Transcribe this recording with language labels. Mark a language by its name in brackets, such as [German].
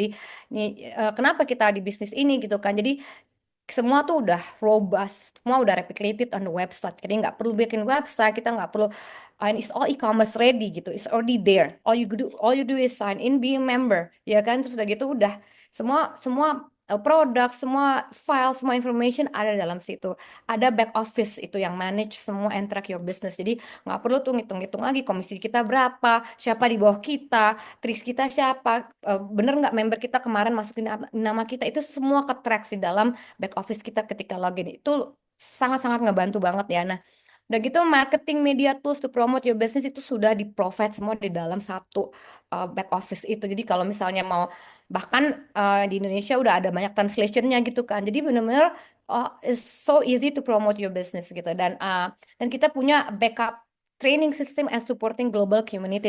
[Indonesian] Jadi ini kenapa kita di bisnis ini gitu kan. Jadi semua tuh udah robust, semua udah [English] replicated on the website. [Indonesian] Jadi nggak perlu bikin website, kita nggak perlu, [English] and it's all e-commerce ready [Indonesian] gitu, [English] it's already there. All you do is sign in, be a member, [Indonesian] ya kan? Terus udah gitu udah semua semua produk, semua file, semua information ada dalam situ. Ada back office itu yang manage semua [English] and track your business. [Indonesian] Jadi nggak perlu tuh ngitung-ngitung lagi komisi kita berapa, siapa di bawah kita, tris kita siapa, bener nggak member kita kemarin masukin nama kita, itu semua ke-track di dalam back office kita ketika login. Itu sangat-sangat ngebantu banget ya. Nah, udah gitu [English] marketing media tools to promote your business [Indonesian] itu sudah di provide semua di dalam satu back office itu. Jadi kalau misalnya mau, bahkan di Indonesia udah ada banyak translationnya gitu kan. Jadi benar-benar [English] it's so easy to promote your business [Indonesian] gitu. Dan kita punya [English] backup training system and supporting global community.